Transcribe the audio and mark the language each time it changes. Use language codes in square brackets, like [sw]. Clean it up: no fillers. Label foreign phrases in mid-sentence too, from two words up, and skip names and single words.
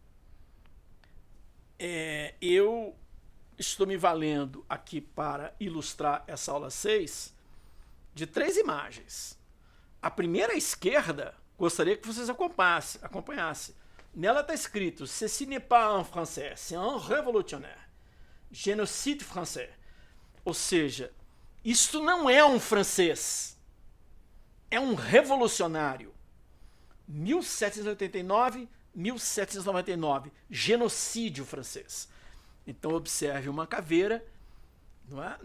[pt] Eu estou me valendo aqui para ilustrar essa aula 6 de 3 imagens. A primeira à esquerda, gostaria que vocês acompanhassem. Nela está escrito: [fr] Ceci n'est pas un français, c'est un révolutionnaire. Génocide français. [pt] Ou seja, isto não é um francês, é um revolucionário. 1789, 1799, genocídio francês. Então observe uma caveira, não é?